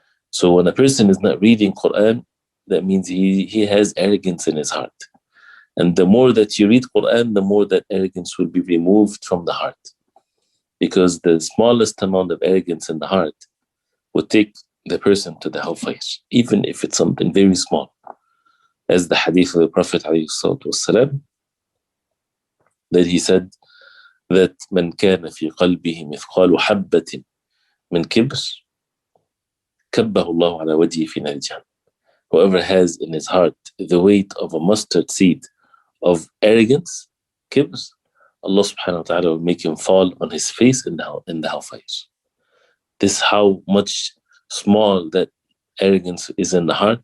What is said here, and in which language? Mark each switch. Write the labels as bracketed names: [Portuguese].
[English] So when a person is not reading Quran, that means he has arrogance in his heart. And the more that you read Quran, the more that arrogance will be removed from the heart. Because the smallest amount of arrogance in the heart would take the person to the hellfire, even if it's something very small. As the hadith of the Prophet ﷺ, that he said that [Arabic] من كان في قلبه مثقال حبة من كبر كبه الله على وجهه في نار جهنم. [English] Whoever has in his heart the weight of a mustard seed of arrogance, kibr, Allah subhanahu wa ta'ala will make him fall on his face in the hellfire. This is how much small that arrogance is in the heart.